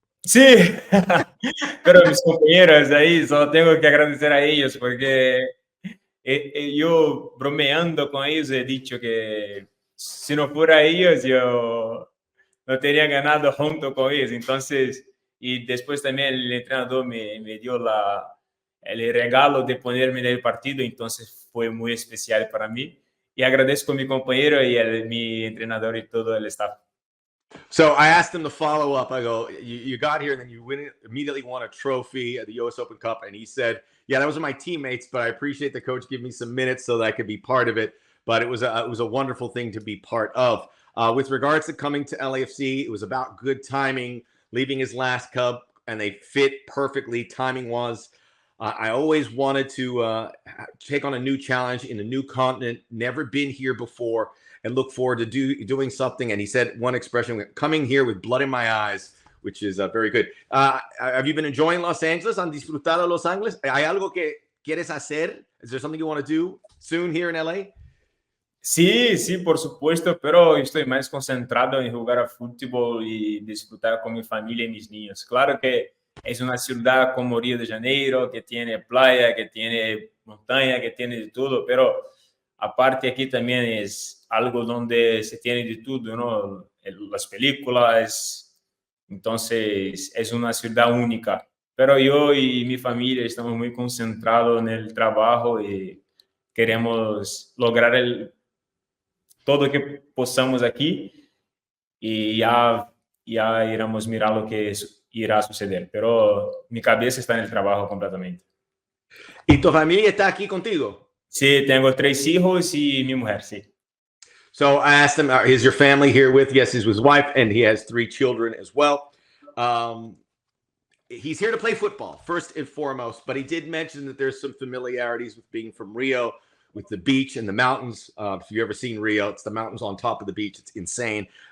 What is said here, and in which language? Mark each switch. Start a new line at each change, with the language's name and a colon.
Spanish: Sí, pero mis compañeros ahí, solo tengo que agradecer a ellos porque yo bromeando con ellos he dicho que si no fuera ellos, yo no tenía ganado junto con ellos. Entonces, y después también el entrenador me dio el regalo de ponerme en el partido, entonces fue muy especial para mí. Y agradezco a mi compañero y mi entrenador y todo el staff.
English: So I asked him to follow up. I go, you got here and then you immediately won a trophy at the US Open Cup. And he said, yeah, those are my teammates, but I appreciate the coach giving me some minutes so that I could be part of it. But it was a wonderful thing to be part of. With regards to coming to LAFC, it was about good timing, leaving his last cup, and they fit perfectly. Timing was. I always wanted to take on a new challenge in a new continent, never been here before, and look forward to doing something. And he said one expression, coming here with blood in my eyes, which is very good. Have you been enjoying Los Angeles?
Spanish: ¿Han disfrutado Los Angeles? ¿Hay algo que quieres hacer?
English: Is there something you want to do soon here in LA?
Spanish: Sí, sí, por supuesto, pero estoy más concentrado en jugar a fútbol y disfrutar con mi familia y mis niños. Claro que es una ciudad como Río de Janeiro, que tiene playa, que tiene montaña, que tiene de todo, pero aparte aquí también es algo donde se tiene de todo, ¿no? Las películas, entonces es una ciudad única. Pero yo y mi familia estamos muy concentrados en el trabajo y queremos lograr todo que possamos aquí y ya iremos mirar lo que irá a suceder. Pero mi cabeza está en el trabajo completamente. ¿Y tu familia está aquí contigo? Sí, tengo 3 hijos y mi mujer, sí.
English: So I asked him, is your family here with? Yes, he's with his wife, and he has 3 children as well. He's here to play football, first and foremost, but he did mention that there's some familiarities with being from Rio, with the beach and the mountains. If you've ever seen Rio, it's the mountains on top of the beach. It's insane.